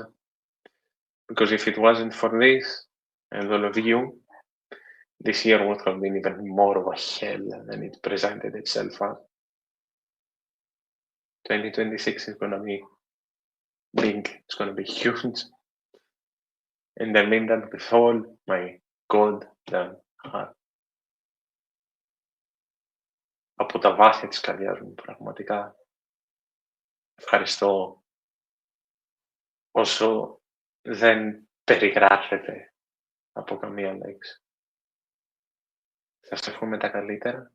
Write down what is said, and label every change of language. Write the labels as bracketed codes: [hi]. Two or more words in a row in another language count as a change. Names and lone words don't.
[en] Because if it wasn't for this and all of you, this year would have been even more of a hell than it presented itself as. 2026 is going to be big, it's going to be huge. And I mean that with all my goddamn heart. [el] Από τα βάθη της καρδιάς μου, πραγματικά. Ευχαριστώ όσο δεν περιγράφεται από καμία λέξη. Σας εύχομαι τα καλύτερα.